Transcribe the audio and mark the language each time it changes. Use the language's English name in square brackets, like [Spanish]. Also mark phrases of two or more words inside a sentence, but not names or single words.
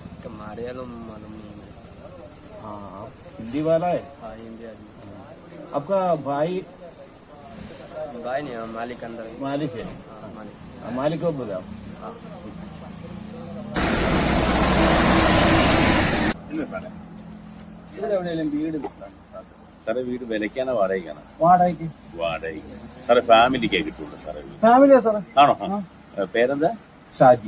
[Hindi] हाँ, हिंदी वाला है? हाँ, हिंदी आदमी। आपका भाई? भाई नहीं, मालिक अंदर है। मालिक है? हाँ, मालिक। मालिक को बोले आप? हाँ। [Malayalam] ഇവിടെ എവിടെയെങ്കിലും വീട് കിട്ടാൻ സാധ്യത? സാറേ വീട് വിലക്കാനോ വാടകയ്ക്കാണോ? വാടകയ്ക്ക്. വാടകയ്ക്ക്. സാറേ ഫാമിലിക്കേ കിട്ടുള്ളൂ സാറേ വീട്. ഫാമിലിയാ സാറേ? ആണോ? പേരെന്താ? ഷാജി.